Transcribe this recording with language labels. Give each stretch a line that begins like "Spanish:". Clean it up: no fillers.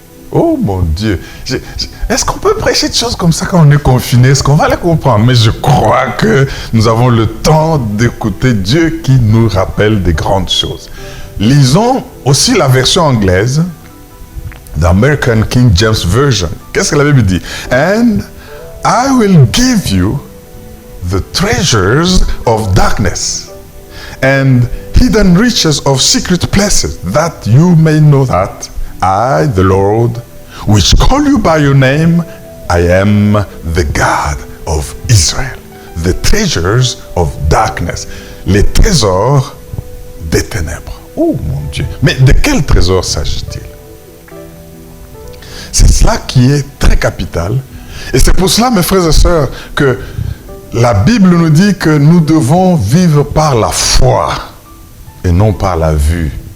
French: Oh mon Dieu, est-ce qu'on peut prêcher de choses comme ça quand on est confiné? Est-ce qu'on va les comprendre? Mais je crois que nous avons le temps d'écouter Dieu qui nous rappelle des grandes choses. Lisons aussi la version anglaise d'American King James Version. Qu'est-ce que la Bible dit?
English: And I will give you the treasures of darkness and hidden riches of secret places, that you may know that I, the Lord, which call you by your name, I am the God of Israel. The treasures of darkness.
French: Les trésors des ténèbres. Oh mon Dieu. Mais de quel trésor s'agit-il? C'est cela qui est très capital. Et c'est pour cela, mes frères et sœurs, que la Bible nous dit que nous devons vivre par la foi et non par la vue.